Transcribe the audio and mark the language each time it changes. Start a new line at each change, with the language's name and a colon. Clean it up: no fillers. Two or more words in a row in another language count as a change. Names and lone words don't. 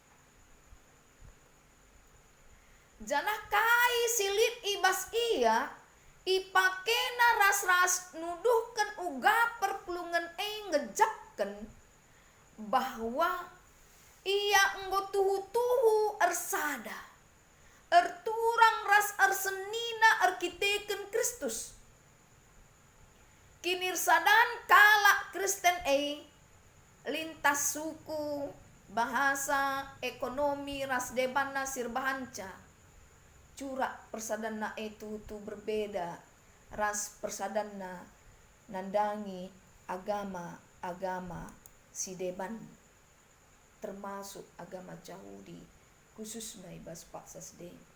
Batak Karo: Janah kai silit ibas ia ipakena ras-ras nuduhkan uga perpulungan ngejapken bahwa ia enggo tuhu-tuhu ersada erturang ras arsenina arkiteken Kristus. Kinirsadan kala Kristen lintas suku, bahasa, ekonomi, ras debana sirbahanca. Curak persadana itu berbeda. Ras persadana nandangi agama si deban.
Indonesian: Termasuk agama Yahudi, khusus
Batak Karo: ibas paksa sedeng.